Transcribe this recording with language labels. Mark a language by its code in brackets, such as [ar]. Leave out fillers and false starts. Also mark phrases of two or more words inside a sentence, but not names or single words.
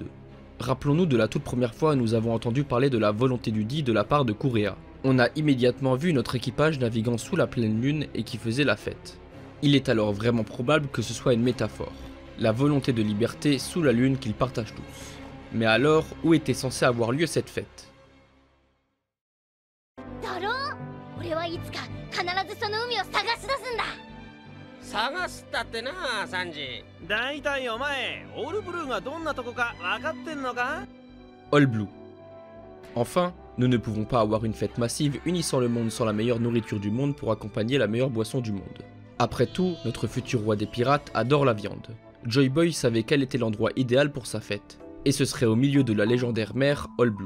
[fr] Rappelons-nous de la toute première fois où nous avons entendu parler de la volonté du Di de la part de Kurea. On a immédiatement vu notre équipage naviguant sous la pleine lune et qui faisait la fête. Il est alors vraiment probable que ce soit une métaphore, la volonté de liberté sous la lune qu'ils partagent tous. Mais alors, où était censée avoir lieu cette fête? [ja] 探すったってな、サンジ。だいたいお前、オールブルーがどんなとこか分かってんのか? All Blue. [fr] Enfin, nous ne pouvons pas avoir une fête massive unissant le monde sans la meilleure nourriture du monde pour accompagner la meilleure boisson du monde. Après tout, notre futur roi des pirates adore la viande. Joy Boy savait quel était l'endroit idéal pour sa fête, et ce serait au milieu de la légendaire mer All Blue.